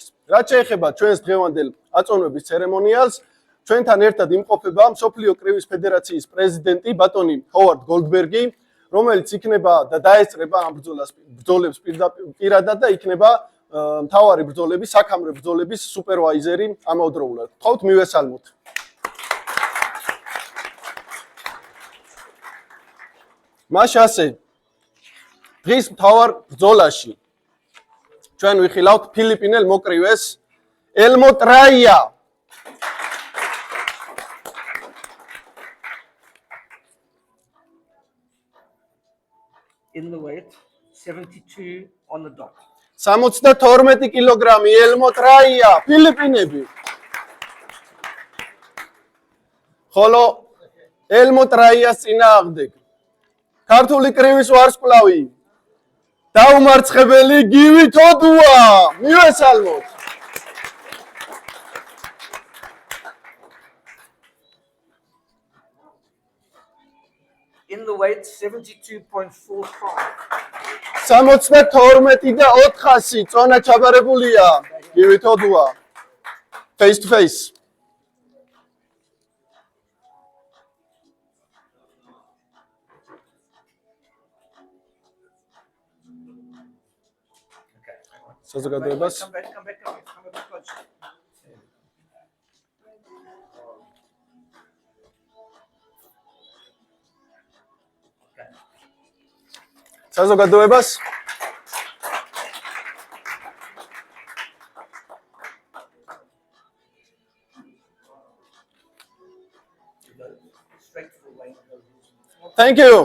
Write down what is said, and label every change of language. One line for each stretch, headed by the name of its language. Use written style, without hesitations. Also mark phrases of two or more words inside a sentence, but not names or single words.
Georgian: რაც შეეხება ჩვენს დღევანდელ აწონვების ცერემონიალს, ჩვენთან ერთად იმყოფება მსოფლიო კრივის ფედერაციის პრეზიდენტი ბატონი ჰოვარდ გოლდბერგი, რომელიც იქნება და დაესწრება ამ ბრძოლებს პირადად და იქნება მთავარი ბრძოლების, საქამრო ბრძოლების სუპერვაიზერი ამავდროულად. გთხოვთ მივესალმოთ. მაშინ ასე დღის მთავარ ბრძოლაში ჩვენ ვიხილავთ ფილიპინელ მოკრივეს ელმოტ რაია.
English: In the weight 72 on the dot.
Georgian: 72 კილოგრამი ელმოტ რაია, ფილიპინები. ხოლო ელმოტ რაიას წინააღმდეგ ქართული კრივის ვარსკვლავი დაუმარცხებელი გივი თოდუა. მივესალმოთ.
English: In the weight 72.45.
Georgian: 72 და 400 წონა ჩაბარებულია გივი თოდუა.
English: Face to face. საზოგადოებას Come back closer. საზოგადოებას Thank you.